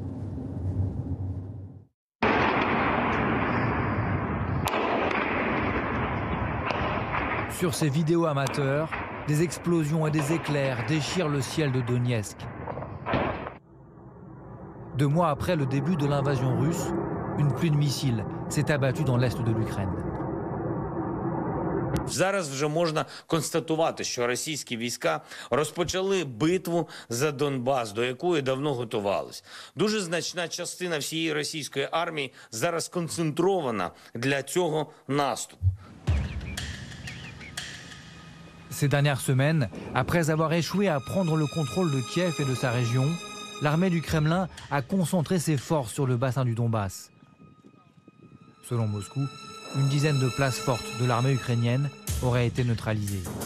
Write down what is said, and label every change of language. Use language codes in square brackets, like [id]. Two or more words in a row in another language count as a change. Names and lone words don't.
[fr] Sur ces vidéos amateurs, des explosions et des éclairs déchirent le ciel de Donetsk. 2 mois après le début de l'invasion russe, une pluie de missiles s'est abattue dans l'est de l'Ukraine. [uk] Зараз вже можна констатувати, що російські війська розпочали битву за Донбас, до якої давно готувались. Дуже значна частина всієї російської армії зараз сконцентрована для цього наступу. [fr] Ces dernières semaines, après avoir échoué à prendre le contrôle de Kiev et de sa région, l'armée du Kremlin a concentré ses forces sur le bassin du Donbass. Selon Moscou, une dizaine de places fortes de l'armée ukrainienne auraient été neutralisées.